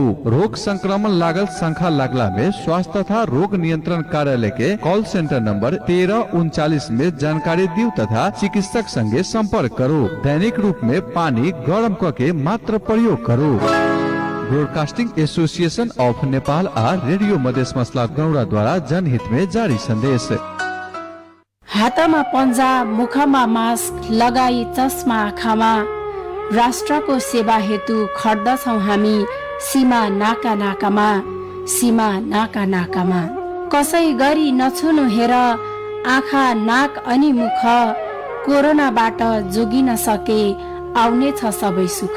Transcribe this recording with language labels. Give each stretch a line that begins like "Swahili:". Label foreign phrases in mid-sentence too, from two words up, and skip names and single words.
Maithili: रोग संक्रमण लागल संख्या लागला में स्वास्थ्य तथा रोग नियंत्रण कार्यालय के कॉल सेंटर नंबर 1339 में जानकारी दियो तथा चिकित्सक संगे संपर्क करो। दैनिक रूप में पानी गर्म करके मात्र प्रयोग करो। ब्रॉडकास्टिंग एसोसिएशन ऑफ नेपाल आ रेडियो मधेश मसला गौड़ा द्वारा जनहित में जारी संदेश।
Nepali: हातमा पन्जा, मुखमा मास्क लगाई चस्मा आँखामा राष्ट्रको सेवा हेतु खड्दछौं हामी सीमा नाका नाकामा, सीमा नाका नाकामा। कसै गरी नछुनु हेर आँखा नाक अनि मुख, कोरोनाबाट जोगिन सके आउने छ सबै सुख।